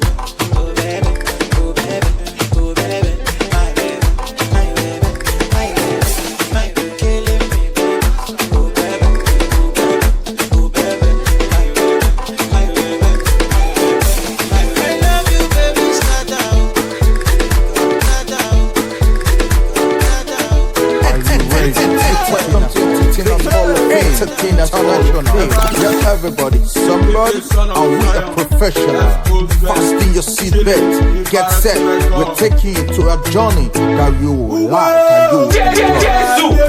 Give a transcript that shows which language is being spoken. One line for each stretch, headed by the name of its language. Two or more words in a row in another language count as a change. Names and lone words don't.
English: Oh baby, oh baby, oh baby. My baby, my baby, my baby, my baby, killing me, baby. Oh baby, oh baby, oh baby. My baby, my baby, my baby. I love you, baby. Start down, start down, start down. Welcome to Entertainers Hall of Fame International. You're everybody, somebody, and we are professional. Fasten your seatbelt, get set. We're taking you to a journey that you will laugh and you will enjoy.